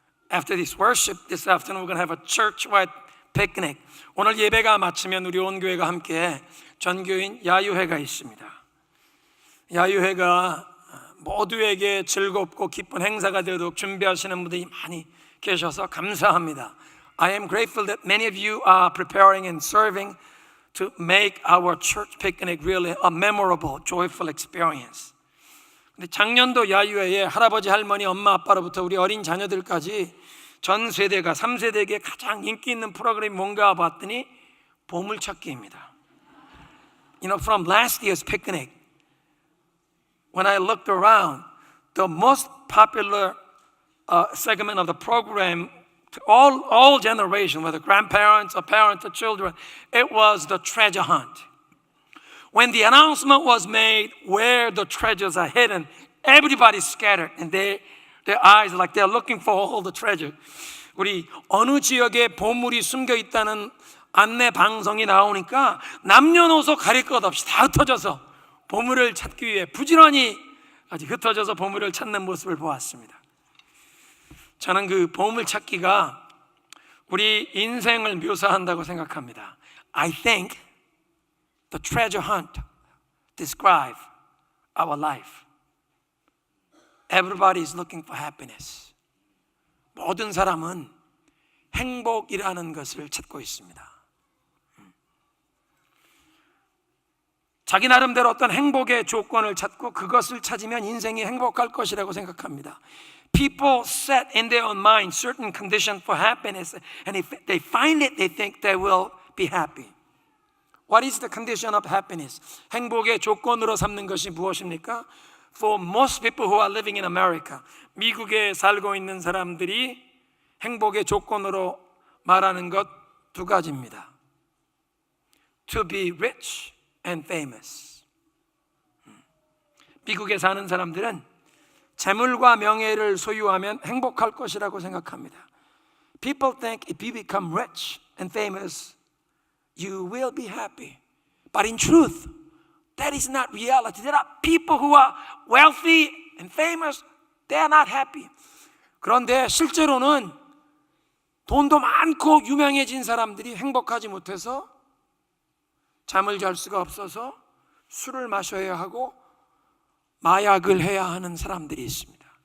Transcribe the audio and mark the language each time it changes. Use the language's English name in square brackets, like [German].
[English] After this worship this afternoon, we're going to have a church-wide picnic. [Korean] 오늘 예배가 마치면 우리 온 교회가 함께 전교인 야유회가 있습니다. 야유회가 모두에게 즐겁고 기쁜 행사가 되도록 준비하시는 분들이 많이 계셔서 감사합니다. [English] I am grateful that many of you are preparing and serving to make our church picnic really a memorable, joyful experience. [Korean] 근데 작년도 야유회에 할아버지, 할머니, 엄마, 아빠로부터 우리 어린 자녀들까지 전 세대가 3세대에게 가장 인기 있는 프로그램이 뭔가 봤더니 보물찾기입니다. [English] You know, from last year's picnic, when I looked around, the most popular segment of the program to all generations, whether grandparents or parents or children, it was the treasure hunt. When the announcement was made where the treasures are hidden, everybody scattered and their eyes are like they're looking for all the treasure. [Korean] 우리 어느 지역에 보물이 숨겨 있다는 안내 방송이 나오니까 남녀노소 가릴 것 없이 다 흩어져서 보물을 찾기 위해 부지런히 아주 흩어져서 보물을 찾는 모습을 보았습니다. 저는 그 보물 찾기가 우리 인생을 묘사한다고 생각합니다. [English] I think the treasure hunt describes our life. Everybody is looking for happiness. [Korean] 모든 사람은 행복이라는 것을 찾고 있습니다. 자기 나름대로 어떤 행복의 조건을 찾고 그것을 찾으면 인생이 행복할 것이라고 생각합니다. [English] People set in their own mind certain conditions for happiness, and if they find it, they think they will be happy. What is the condition of happiness? [Korean] 행복의 조건으로 삼는 것이 무엇입니까? [English] For most people who are living in America, [Korean] 미국에 살고 있는 사람들이 행복의 조건으로 말하는 것 두 가지입니다. [English] To be rich and famous. [Korean] 미국에 사는 사람들은 재물과 명예를 소유하면 행복할 것이라고 생각합니다. [English] People think if you become rich and famous, you will be happy. But in truth, that is not reality. There are people who are wealthy and famous, they are not happy. [Korean] 그런데 실제로는 돈도 많고 유명해진 사람들이 행복하지 못해서 잠을 잘 수가 없어서 술을 마셔야 하고 마약을 해야 하는 사람들이 있습니다.